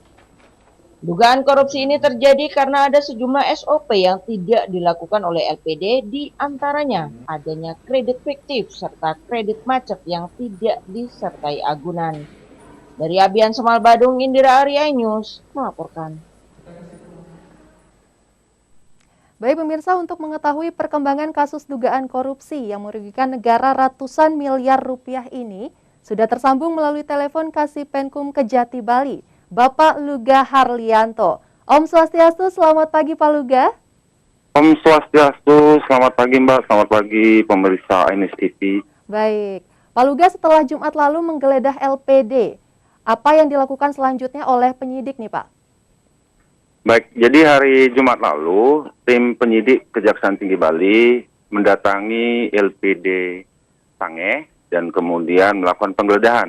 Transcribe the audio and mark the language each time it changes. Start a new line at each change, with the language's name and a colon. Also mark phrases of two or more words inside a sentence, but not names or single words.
Indonesian: Dugaan korupsi ini terjadi karena ada sejumlah SOP yang tidak dilakukan oleh LPD, di antaranya adanya kredit fiktif serta kredit macet yang tidak disertai agunan. Dari Abian Semalbado, Indira Arya News melaporkan. Baik pemirsa, untuk mengetahui perkembangan kasus dugaan korupsi yang merugikan negara ratusan miliar rupiah ini, sudah tersambung melalui telepon Kasipenkum Kejati Bali, Bapak Luga Harlianto.
Balinese: Om Swastiastu,
Indonesian: selamat pagi Pak Luga.
Balinese: Om Swastiastu,
Indonesian: selamat pagi Mbak, selamat pagi pemirsa Ainis TV. Baik, Pak Luga, setelah Jumat lalu menggeledah LPD, apa yang dilakukan selanjutnya oleh penyidik nih Pak? Baik, jadi hari Jumat lalu, tim penyidik Kejaksaan Tinggi Bali mendatangi LPD Sange dan kemudian melakukan penggeledahan.